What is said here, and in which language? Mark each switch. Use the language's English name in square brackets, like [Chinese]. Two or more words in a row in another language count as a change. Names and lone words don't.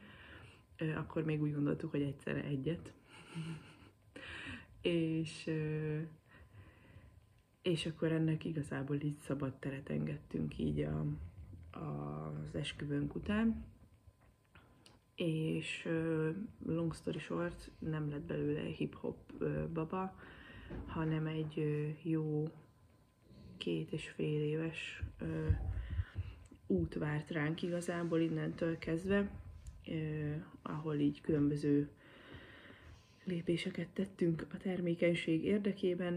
[Hungarian] Akkor még úgy gondoltuk, hogy egyszerre egyet. és akkor ennek igazából így szabad teret engedtünk így az esküvőnk után. [English] És long story short, [Hungarian] nem lett belőle hip-hop baba, hanem egy jó 2,5 éves út várt ránk igazából innentől kezdve, ahol így különböző lépéseket tettünk a termékenység érdekében.